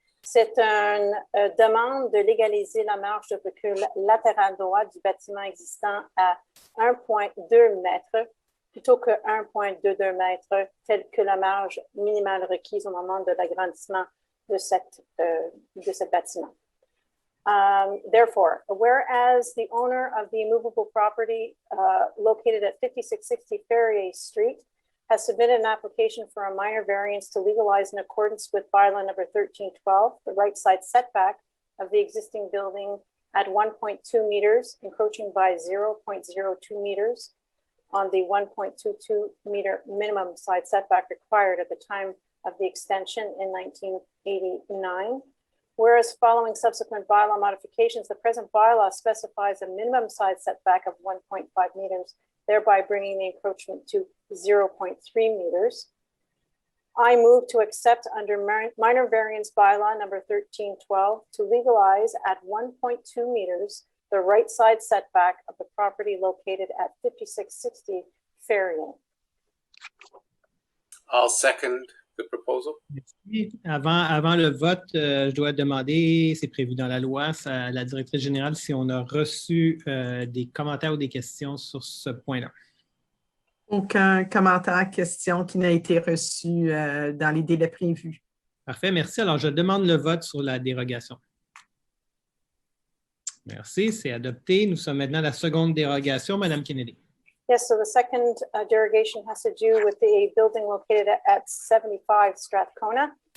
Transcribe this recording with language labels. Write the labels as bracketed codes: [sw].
[fr] C'est une demande de légaliser la marge de recul latérale droite du bâtiment existant à 1,2 mètres plutôt que 1,22 mètres, telle que la marge minimale requise au moment de l'agrandissement de cette bâtiment. [en] Therefore, whereas the owner of the immovable property located at 5660 Ferrier Street has submitted an application for a minor variance to legalize in accordance with bylaw number 1312, the right side setback of the existing building at 1.2 meters, encroaching by 0.02 meters on the 1.22 meter minimum side setback required at the time of the extension in 1989. Whereas following subsequent bylaw modifications, the present bylaw specifies a minimum side setback of 1.5 meters, thereby bringing the encroachment to 0.3 meters. I move to accept under minor variance bylaw number 1312 to legalize at 1.2 meters the right side setback of the property located at 5660 Ferrier. I'll second the proposal. [fr] Merci. Avant le vote, je dois demander, c'est prévu dans la loi, à la directrice générale si on a reçu des commentaires ou des questions sur ce point-là. Aucun commentaire, question qui n'a été reçu dans les délais prévus. Parfait, merci. Alors, je demande le vote sur la dérogation. Merci, c'est adopté. Nous sommes maintenant à la seconde dérogation. Madame Kennedy. [en] Yes, so the second derogation has to do with the building located at 75 Strathcona.